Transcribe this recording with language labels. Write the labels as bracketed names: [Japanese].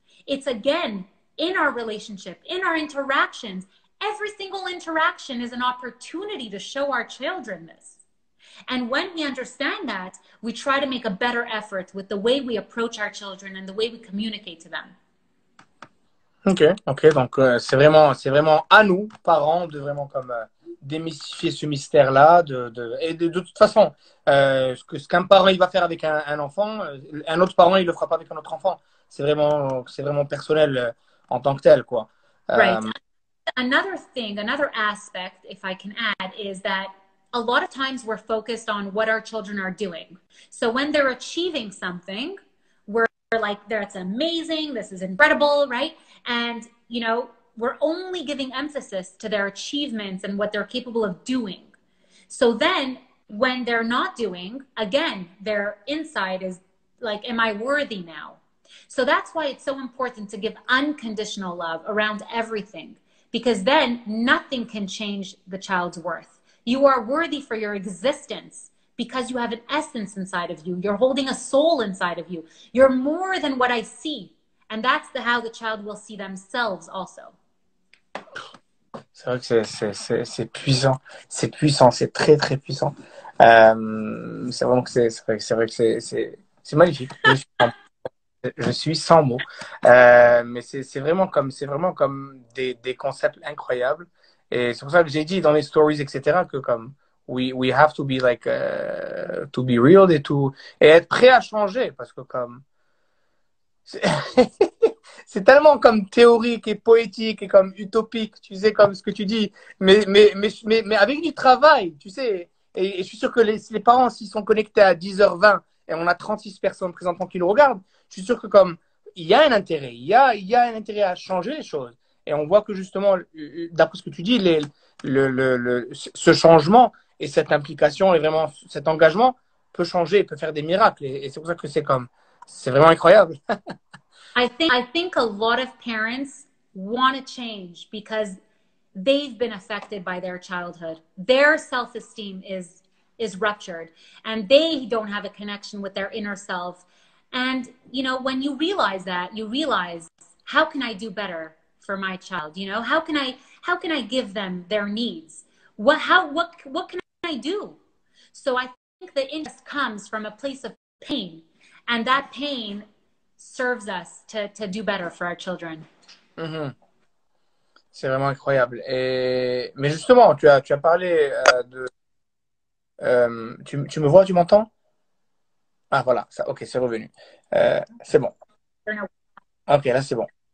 [English] It's again, in our relationship, in our interactions, every single interaction is an opportunity to show our children this. And when we understand that, we try to make a better effort with the way we approach our children and the way we communicate to them. [French] Ok, ok, donc c'est vraiment à nous, parents, de vraiment comme démystifier ce mystère-là, et de toute façon, ce qu'un parent il va faire avec un enfant, un autre parent il le fera pas avec un autre enfant. C'est vraiment personnel en tant que tel, quoi. [English] Right. Another thing, another aspect, if I can add, is that a lot of times we're focused on what our children are doing. So when they're achieving something, we're like, that's amazing, this is incredible, right? And, you know, we're only giving emphasis to their achievements and what they're capable of doing. So then when they're not doing, again, their inside is like, am I worthy now? So that's why it's so important to give unconditional love around everything, because then nothing can change the child's worth. You are worthy for your existence because you have an essence inside of you. You're holding a soul inside of you. You're more than what I see. And that's how the child will see themselves also. [French] C'est vrai que c'est puissant. C'est puissant, c'est très, très puissant. C'est vraiment que c'est vrai que c'est magnifique. Je suis sans mots. Mais c'est vraiment comme des concepts incroyables. Et c'est pour ça que j'ai dit dans les stories, etc., que comme [English] we have to be like to be real [French] et être prêt à changer parce que comme c'est c'est tellement comme théorique et poétique et comme utopique, tu sais, comme ce que tu dis, mais avec du travail, tu sais. Et je suis sûr que les parents, s'ils sont connectés à 10h20 et on a 36 personnes présentement qui nous regardent, je suis sûr que comme il y a un intérêt, il y a un intérêt à changer les choses. Et on voit que justement, d'après ce que tu dis, ce changement et cette implication et vraiment cet engagement peut changer, peut faire des miracles. Et c'est pour ça que c'est vraiment incroyable. [English] I think a lot of parents want to change because they've been affected by their childhood. Their self-esteem is ruptured and they don't have a connection with their inner self. And, you know, when you realize that, you realize, how can I do better for my child? You know, how can I give them their needs? What can I do? So I think the interest comes from a place of pain, and that pain serves us to do better for our children. Mm-hmm. [French] C'est vraiment incroyable. Mais justement, tu as parlé de... tu me vois, tu m'entends? Ah, voilà, ça, ok, c'est revenu. C'est bon. Ok, là, c'est bon.